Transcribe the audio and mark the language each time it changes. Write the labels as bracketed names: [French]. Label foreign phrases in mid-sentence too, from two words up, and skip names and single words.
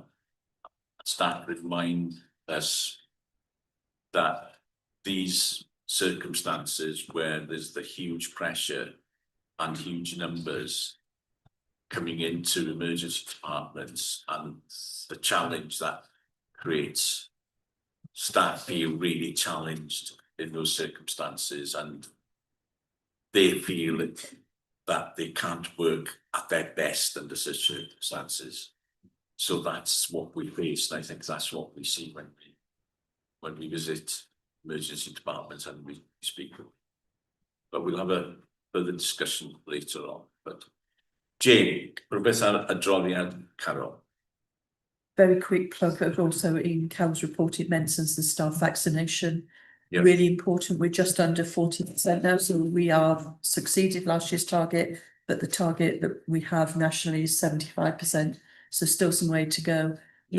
[English] Staff remind us that these circumstances where there's the huge pressure and huge numbers coming into emergency departments, and the challenge that creates, staff feel really challenged in those circumstances, and they feel that they can't work at their best under such circumstances. So that's what we face, and I think that's what we see when we visit emergency departments and we speak with them. But we'll have a further discussion later on. But Jane, [Welsh] rhywbeth ar adroddiad Carol. [English] Very quick plug, but also in Carol's report, it mentions the staff vaccination. Yep. Really important. We're just under 40% now, so we have succeeded last year's target, but the target that we have nationally is 75%. So still some way to go. Yep.